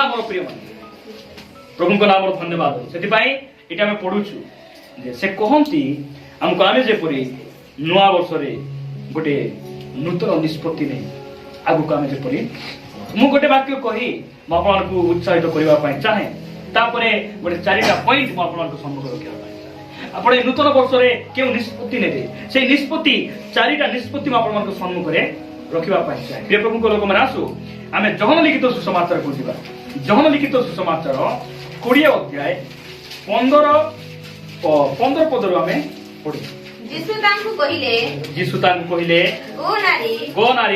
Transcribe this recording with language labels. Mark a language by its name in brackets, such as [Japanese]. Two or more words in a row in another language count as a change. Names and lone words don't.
[Odia] ଆମର ପ୍ରିୟ ମାନେ ପ୍ରଭୁଙ୍କ ନାମର ଧନ୍ୟବାଦ। ସେଥିପାଇଁ ଏଇଟା ଆମେ ପଢୁଛୁ ଯେ ସେ କହନ୍ତି ଆମକୁ, ଆମେ ଯେପରି ନୂଆ ବର୍ଷରେ ଗୋଟେ ନୂତନ ନିଷ୍ପତ୍ତି ନେଇ ଆଗକୁ ଆମେ ଯେପରି, ମୁଁ ଗୋଟେ ବାକ୍ୟ କହି ମୁଁ ଆପଣମାନଙ୍କୁ ଉତ୍ସାହିତ କରିବା ପାଇଁ ଚାହେଁ, ତାପରେ ଗୋଟେ 4ଟା ପଏଣ୍ଟ ମୁଁ ଆପଣଙ୍କ ସମ୍ମୁଖରେ ରଖିବା ପାଇଁ ଚାହେଁ। ଆପଣ ଏଇ ନୂତନ ବର୍ଷରେ କେଉ ନିଷ୍ପତ୍ତି ନେବେ, ସେଇ ନିଷ୍ପତ୍ତି 4ଟା ନିଷ୍ପତ୍ତି ମୁଁ ଆପଣଙ୍କ ସମ୍ମୁଖରେ ରଖିବା ପାଇଁ ଚାହେଁ। ପ୍ରିୟ ପ୍ରଭୁଙ୍କ ଲୋକମାନେ, ଆସୁ ଆମେ ଯୋହନ ଲିଖିତ ସୁସମାଚାରକୁ ଯିବା। ଯୋହନ ଲିଖିତ ସୁସମାଚାର 20 ଅଧ୍ୟାୟ 15 ପଦରୁ ଆମେ ପଢିବା। ଯୀଶୁ ତାଙ୍କୁ କହିଲେ, ଗୋ ନାରୀ